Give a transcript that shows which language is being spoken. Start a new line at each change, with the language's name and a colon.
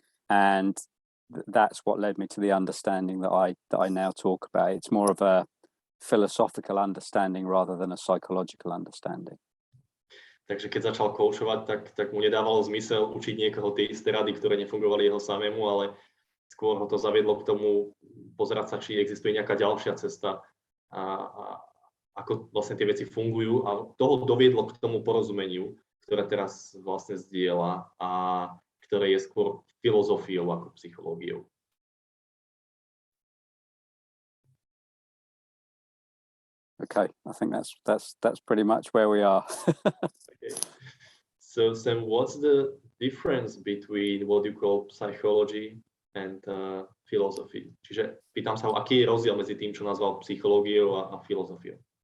English: And that's what led me to the understanding that I now talk about. It's more of a philosophical understanding rather than a psychological understanding.
Slovak: Takže keď začal koučovať, tak mu nedávalo zmysel učiť niekoho tie isté rady, ktoré nefungovali jeho samému, ale skôr ho to zaviedlo k tomu pozerať sa, či existuje nejaká ďalšia cesta a ako vlastne tie veci fungujú, a toho doviedlo k tomu porozumeniu, ktoré teraz vlastne zdieľa a ktoré je skôr filozofiou ako psychológiou.
English: Okay, I think that's pretty much where we are. Okay. So Sam, what's the difference between what you call psychology and philosophy?
Slovak: Čiže pýtam sa, aký je rozdiel medzi tým, čo nazval psychológiou a filozofiou?